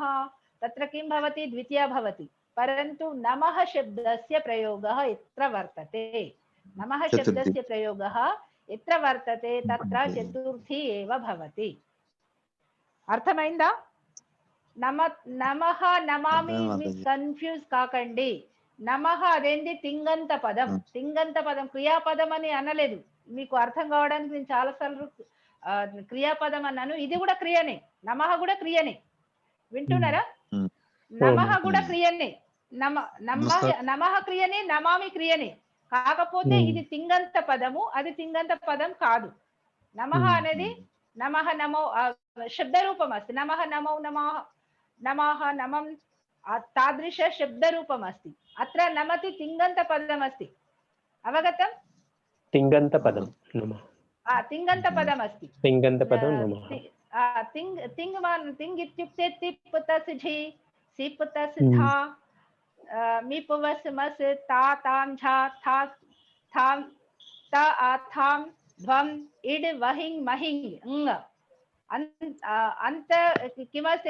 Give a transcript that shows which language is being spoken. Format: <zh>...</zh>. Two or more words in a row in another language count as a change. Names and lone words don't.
<sa>तत्र किं भवति? द्वितीया भवति। परन्तु नमः शब्दस्य प्रयोगः यत्र वर्तते, नमः शब्दस्य प्रयोगः यत्र वर्तते तत्र चतुर्थी एव भवति।</sa> <te>अर्थమైందా?</te> <sa>नमः नमामि</sa> <te>కన్ఫ్యూజ్ కాకండి. నమః అదేంటి? తింగంత పదం. తింగంత పదం క్రియాపదం అని అనలేదు. మీకు అర్థం కావడానికి నేను చాలాసార్లు క్రియాపదం అన్నాను. ఇది కూడా క్రియనే. నమః కూడా క్రియనే. వింటున్నారా? నమః కూడా క్రియనే. నమః క్రియనే, నమామి క్రియనే. కాకపోతే ఇది తింగంత పదము, అది తింగంత పదం కాదు. నమః అనేది</te> <sa>नमः नमो शब्दरूपं</sa> <te>अस्ति.</te> <sa>नमः नमो नमः नमः नमं तादृश शब्दरूपम् अस्ति. अत्र नमति तिङन्तपदम् अस्ति। अवगतं? तिङन्तपदं नमः। तिङन्तपदम् अस्ति। तिङन्तपदं नमः। तिङ् इत्युक्ते तिप् तस् झि, सिप् तस् धा, मिप् वस् मस्, ता तां झा, था थां त थां ध्वम् इड् वहिङ् महिङ् ङ अन्त किमस्ति?</sa>